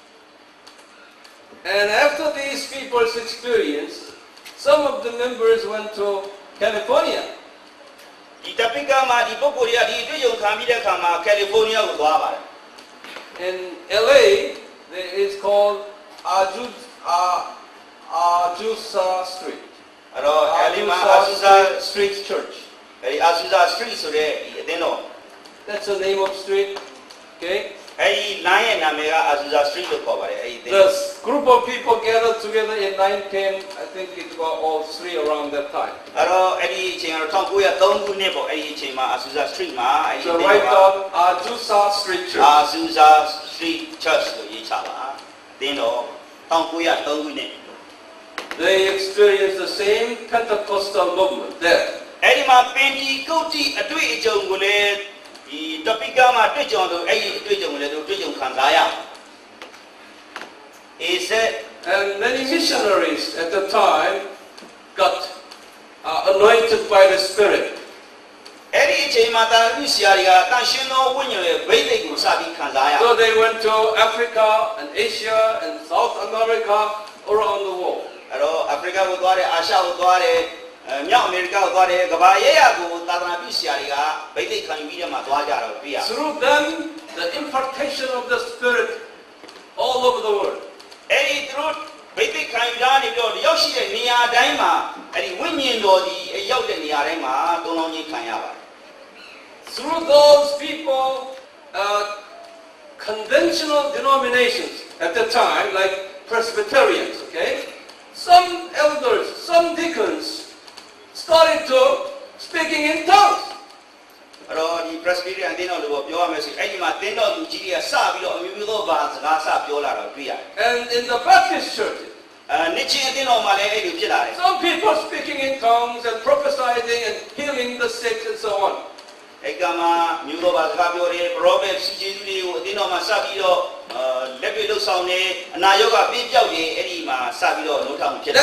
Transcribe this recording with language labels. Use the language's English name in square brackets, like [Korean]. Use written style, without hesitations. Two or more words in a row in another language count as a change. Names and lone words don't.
[English] And after these people's experience, some of the members went to California. [Burmese] ဒီ topic မှာဒီပုဂ္ဂိုလ်တွေကဒီတွေ့ကြုံခံပြီးတဲ့အခါမှာကယ်လီဖိုးနီးယားကိုသွားပါတယ် [English] In LA, there is called Azusa Street. [Burmese] အဲ့တော့အဲ့ဒီမှာ [English] Azusa Street Church. [Burmese] အဲ့ဒီ Azusa Street ဆိုတဲ့ဒီအသင်းတော် [English] That's the name of street. Okay. [Burmese] အဲ့ဒီ line ရဲ့နာမည်က Azusa Street လို့ခေါ်ပါတယ်အဲ့ဒီအသင်း [English] The group of people gathered together in 910. I think it was all three around that time. [Burmese] အဲ့တော့အဲ့ဒီအချိန်ကတော့1903ခုနှစ်ပေါ့အဲ့ဒီအချိန်မှာ Azusa Street မှာအဲ့ဒီ [English] So write down Azusa Street Church. [Burmese] Azusa Street Church လို့ရေးချပါအသင်းတော်1903ခုနှစ် [English] They experienced the same Pentecostal movement there. [Burmese] အဲ့ဒီမှာပင်ဒီကုတ်တိအတွေ့အကြုံကိုလည်းဒီ topic မှာတွေ့ကြုံလို့အဲ့ဒီအတွေ့အကြုံကိုလည်းသူတွေ့ကြုံခံစားရ [English] Is it And many missionaries at the time got anointed by the Spirit. [Burmese] အဲ့ဒီအချိန်မှာတာလူဆရာတွေကတန်ရှင်းသောဝိညာဉ်ရဲ့ဗိသိက်ကိုစပြီးခံစားရ [English] So they went to Africa and Asia and South America, around the world. [Burmese] အဲ့တော့အာဖရိကကိုသွားတယ်အာရှကိုသွားတယ်မြောက်အမေရိကကိုသွားတယ်ကမ္ဘာရဲ့ရာကိုသာသနာပြုဆရာတွေကဗိသိက်ခံယူပြီးတော့မှသွားကြတော့တွေ့ရ [English] Through them, the impartation of the Spirit all over the world. [Burmese] အဲ့ဒီသူတို့ဗိသိက်ခံယူတာနေပြီးတော့ရောက်ရှိတဲ့နေရာတိုင်းမှာအဲ့ဒီဝိညာဉ်တော်ဒီရောက်တဲ့နေရာတိုင်းမှာတုံးလုံးချင်းခံရပါတယ် [English] Through those people, conventional denominations at the time, like Presbyterians, okay, some elders, some deacons started to speaking in tongues. [Burmese] အဲ့တော့ဒီ Presbyterian အသင်းတော်လို့ပြောရမယ်ဆိုအဲ့ဒီမှာသင်းတော်သူကြီးတွေကစပြီးတော့အမျိုးမျိုးသောဘာစကားစပြောလာတော့တွေ့ရတယ် [English] And in the Baptist churches, [Burmese] နှစ်ချင်းအသင်းတော်မှာလည်းအဲ့လိုဖြစ်လာတယ် [English] some people speaking in tongues and prophesying and healing the sick and so on. [Burmese] အဲ့ကမှာမျိုးတော်ဘာစကားပြောတယ် prophet စီကျေးဇူးတွေကိုအသင်းတော်မှာစပြီးတော့လက်တွေ့လှုပ်ဆောင်နေအနာရောဂါပြည့်ပြောက်နေအဲ့ဒီမှာစပြီးတော့နှုတ်ထောင်ဖြစ်တယ်